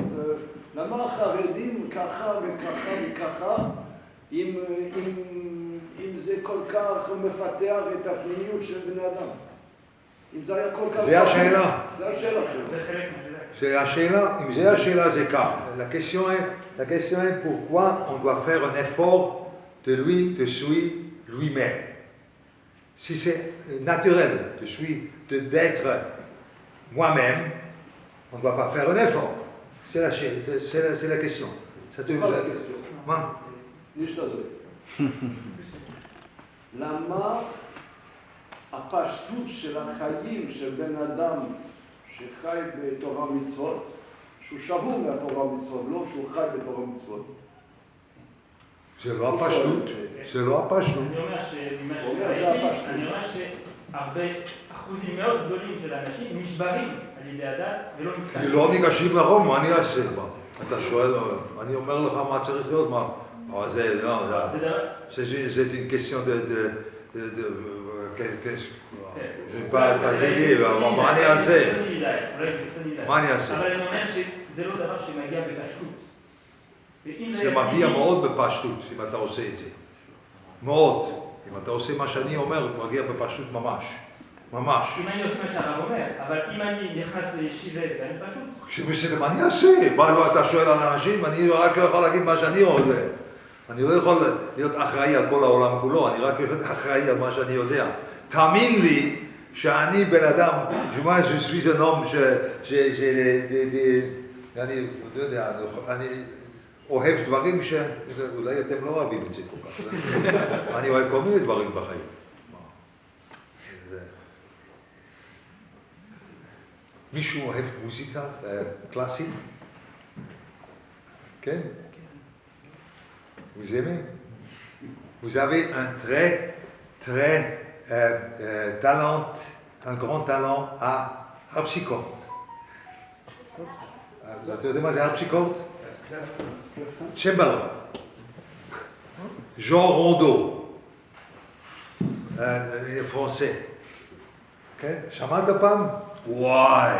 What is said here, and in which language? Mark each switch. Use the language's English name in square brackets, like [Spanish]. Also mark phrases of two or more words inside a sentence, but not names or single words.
[Hebrew] למה החרדים ככה וככה וככה, אם זה כל כך מפתח את הפנימיות של בני אדם? אם זה היה כל כך... זה השאלה. זה השאלה שלו. זה חלק מהשאלה. C'est אם זה השאלה, c'est כך. [French] La question est pourquoi on doit faire un effort de lui, de suivre lui-même. Si c'est naturel de suivre, d'être moi-même, on ne doit pas faire un effort. C'est la question. Ça te... [Hebrew] מה? יש לזה. למה הפשטות של החיים של בן אדם שחי בתורה ומצוות, שהוא שבוי מהתורה ומצוות, לא שהוא חי בתורה ומצוות? זה לא הפשטות. זה לא הפשטות. אני אומר שממה שראיתי, אני אומר שהרבה אחוזים מאוד גדולים של האנשים נשברים על ידי הדת ולא נפתחים. לא ניגשים לרום, מה אני אעשה? אתה שואל, אני אומר לך מה צריך להיות, מה? אבל זה, לא, [French] c'est une question de je ne pas dire, [Hebrew] מה אני אעשה? מה אני אעשה? אבל אני אומר שזה לא דבר שמגיע בפשטות. זה מגיע מאוד בפשטות, אם אתה עושה את זה. מאוד. אם אתה עושה מה שאני אומר, הוא מגיע בפשטות ממש. ממש. אם אני עושה מה שהרב אומר, אבל אם אני נכנס לישיבה ואני פשוט... מה אני אעשה? אתה שואל על אנשים, אני רק יכול להגיד מה שאני יודע. אני לא יכול להיות אחראי על כל העולם כולו, אני רק יכול להיות אחראי על מה שאני יודע. תאמין לי שאני בן אדם, [French] je suis un homme, [Hebrew] אני לא יודע, אני אוהב דברים שאולי אתם לא אוהבים את זה כל כך. אני אוהב כל מיני דברים בחיים. מישהו אוהב מוזיקה קלאסית? כן? [French] Vous aimez? Vous avez un très talent, un grand talent à harpsichord. [Hebrew] אתה יודע מה זה harpsichord? צ'מבלו. ז'אן רונדו. פרנסה. כן? שמעת פעם? וואי.